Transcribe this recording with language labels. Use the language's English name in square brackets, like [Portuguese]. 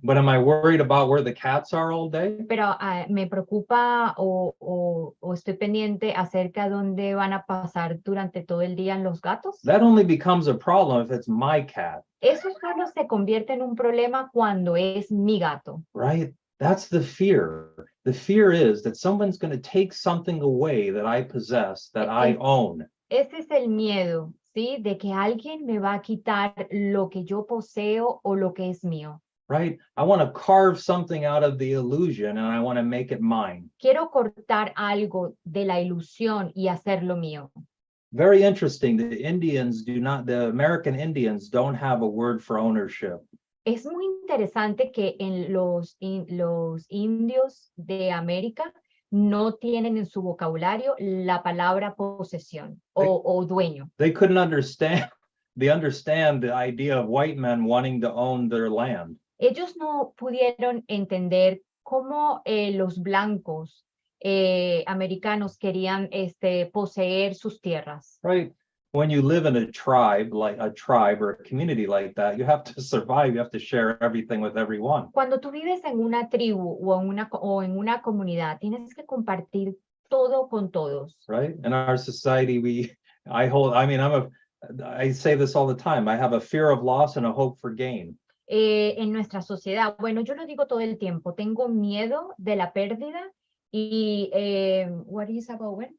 [English] But am I worried about where the cats are all day? [Spanish] Pero me preocupa o estoy pendiente acerca de dónde van a pasar durante todo el día los gatos. [English] That only becomes a problem if it's my cat. [Spanish] Eso solo se convierte en un problema cuando es mi gato. [English] Right? That's the fear. The fear is that someone's going to take something away that I possess, that I own. [Spanish] Ese es el miedo, ¿sí? De que alguien me va a quitar lo que yo poseo o lo que es mío. [English] Right? I want to carve something out of the illusion and I want to make it mine. [Spanish] Quiero cortar algo de la ilusión y hacerlo mío. [English] Very interesting. The American Indians don't have a word for ownership. [Spanish] Es muy interesante que en los indios de América no tienen en su vocabulario la palabra posesión o dueño. [English] They couldn't understand the idea of white men wanting to own their land. [Spanish] Ellos no pudieron entender cómo los blancos americanos querían poseer sus tierras. [English] Right. When you live in a tribe or a community like that, you have to survive. You have to share everything with everyone. [Spanish] Cuando tú vives en una tribu o en una comunidad, tienes que compartir todo con todos. [English] Right. In our society, I say this all the time. I have a fear of loss and a hope for gain. [Spanish] En nuestra sociedad, bueno, yo lo digo todo el tiempo, tengo miedo de la pérdida y [English] what do you say about win?